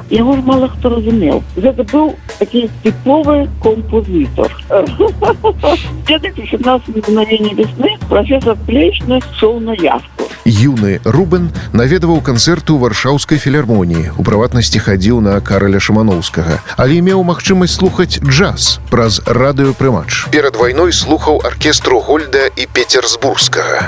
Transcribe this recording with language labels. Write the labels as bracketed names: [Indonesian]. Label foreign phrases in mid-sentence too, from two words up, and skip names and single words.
[Belarusian] Яго ж мала хто разумеў. Гэта быў такі тыповы композітор. Где-то 17 мгновений весны профессор Плечны шоў на явку. Юны Рубен наведаваў канцэрты ў варшаўскай філармоніі, у прыватнасці хадзіў на Караля Шаманоўскага, але меў магчымасць слухаць джаз праз радыёпрымач. Перад вайной слухаў аркестру Гольда і Петерсбургскага.